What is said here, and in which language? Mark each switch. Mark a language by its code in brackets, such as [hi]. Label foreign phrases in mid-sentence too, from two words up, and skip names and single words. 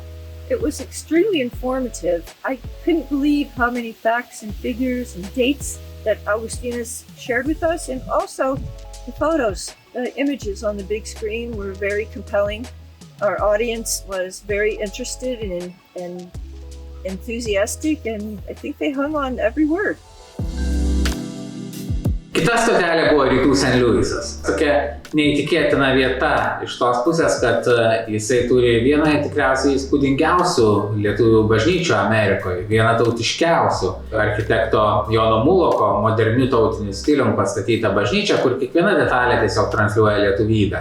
[en] It was extremely informative. I couldn't believe how many facts and figures and dates that Augustinus shared with us, and also the photos, the images on the big screen were very compelling. Our audience was very interested and enthusiastic, and I think they hung on every word. [lt] Kita stotelė buvo rytų Sent Luisas. Tokia neįtikėtina vieta iš tos pusės, kad jisai turi vieną tikriausiai įspūdingiausių lietuvių bažnyčių Amerikoje, vieną tautiškiausių. Architekto Jono Muloko moderniu tautiniu stilium pastatyta bažnyčia, kur kiekviena detalė tiesiog transliuoja lietuvybę.